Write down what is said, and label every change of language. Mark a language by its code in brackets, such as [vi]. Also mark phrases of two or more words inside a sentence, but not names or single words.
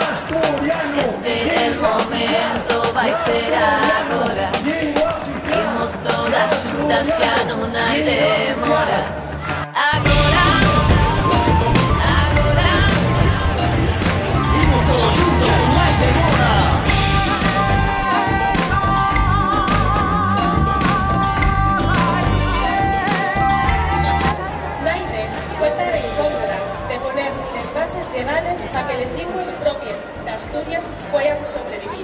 [gl] Este é el momento, vai ser agora. Imos todas xuntas, xa non hai demora. Agora, agora. Imos todos xuntos, non hai demora. [es] Legales para que las lenguas propias de Asturias puedan sobrevivir.